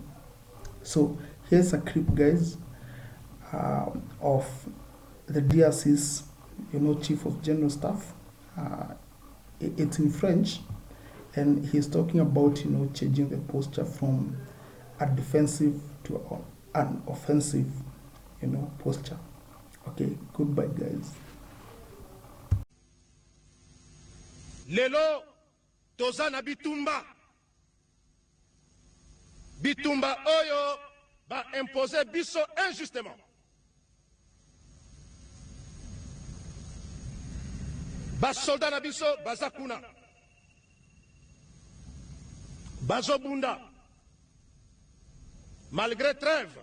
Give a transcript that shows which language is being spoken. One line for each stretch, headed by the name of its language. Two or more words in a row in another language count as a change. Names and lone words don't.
English: So here's a clip, guys, of the DRC's, Chief of General Staff. It's in French, and he's talking about, changing the posture from a defensive to an offensive, posture. Okay, goodbye, guys.
Lingala: Lelo toza na bitumba oyo ba imposer biso injustement. Ba soldat na biso baza kuna bazobunda
French: malgré trêve.